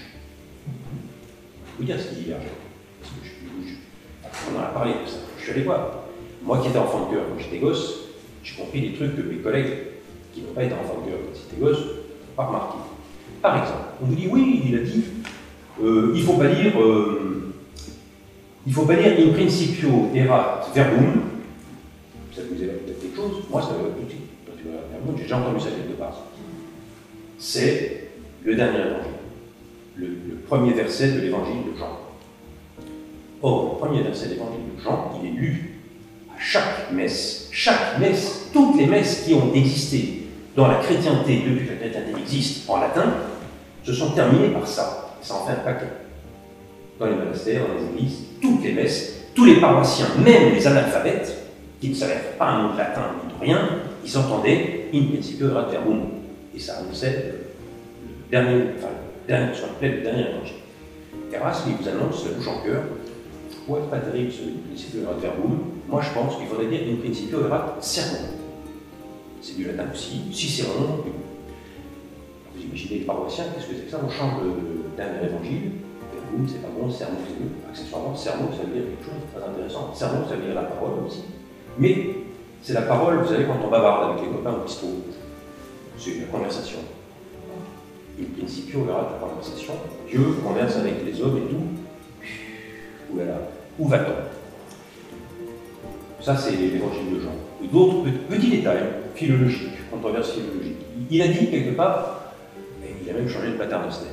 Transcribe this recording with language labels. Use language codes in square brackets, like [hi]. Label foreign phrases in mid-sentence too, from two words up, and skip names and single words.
[fr] Je peux vous dire ce qui divergeait. Parce que on en a parlé de ça. Je suis allé voir. Moi qui étais enfant de cœur quand j'étais gosse, j'ai compris des trucs que mes collègues qui n'ont pas été enfants de cœur quand ils étaient gosses n'ont pas remarqué. Par exemple, on vous dit oui, il a dit il faut pas dire [la] in principio erat verbum. [fr] Ça vous évoque peut-être quelque chose. Moi, ça m'évoque tout de suite. J'ai déjà entendu ça quelque part. C'est le dernier évangile, le premier verset de l'évangile de Jean. Or, le premier verset de l'évangile de Jean, il est lu à chaque messe, toutes les messes qui ont existé dans la chrétienté, depuis que la chrétienté existe en latin, se sont terminées par ça. Et ça en fait un paquet. Dans les monastères, dans les églises, toutes les messes, tous les paroissiens, même les analphabètes, qui ne savaient pas un mot de latin ni de rien, ils entendaient [la] in principio erat verbum. [fr] Et ça annonçait le dernier évangile. Erasme, il vous annonce la bouche en cœur. Ouais, pas terrible ce [la] in principio erat verbum. [fr] Moi, je pense qu'il faudrait dire [la] in principio erat sermon. [fr] C'est du latin aussi. Cicéron. Vous imaginez les paroissiens, qu'est-ce que c'est que ça? On change le dernier évangile. Verbum, c'est pas bon. Sermon, c'est mieux. Accessoirement, sermon, ça veut dire quelque chose de très intéressant. Sermon, ça veut dire la parole aussi. Mais c'est la parole, vous savez, quand on bavarde avec les copains au bistrot. C'est une conversation. [la] In principio, [fr] on verra la conversation. Dieu converse avec les hommes et tout. Oulala, où va-t-on? Ça, c'est l'évangile de Jean. Et d'autres petits détails philologiques, controverses philologiques. Il a dit quelque part, et il a même changé de paternoster.